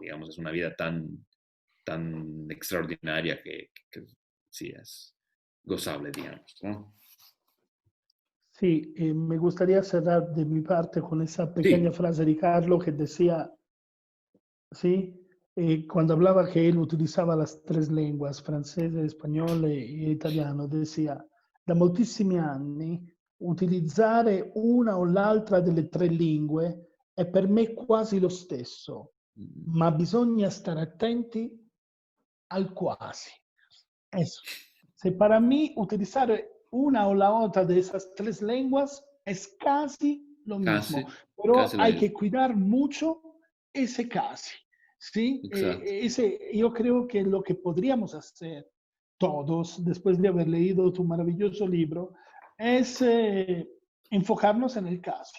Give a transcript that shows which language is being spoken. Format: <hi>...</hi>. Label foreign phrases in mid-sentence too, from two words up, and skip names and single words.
<es>Digamos, es una vida tan extraordinaria que sí es gozable, digamos, ¿no? Sí, me gustaría cerrar de mi parte con esa pequeña Sí, frase de Carlo que decía, sí, cuando hablaba que él utilizaba las tres lenguas,</es> <it>francese, espagnolo e italiano, decía, da moltissimi anni utilizzare una o l'altra delle tre lingue è per me quasi lo stesso, ma bisogna stare attenti al quasi.</it> <es>Eso. Si para mí utilizar una o la otra de esas tres lenguas es casi lo mismo, casi, pero casi lo hay mismo. que cuidar mucho ese casi. ¿Sí? Exacto, Yo creo que lo que podríamos hacer todos, después de haber leído tu maravilloso libro, es enfocarnos en el casi.</es>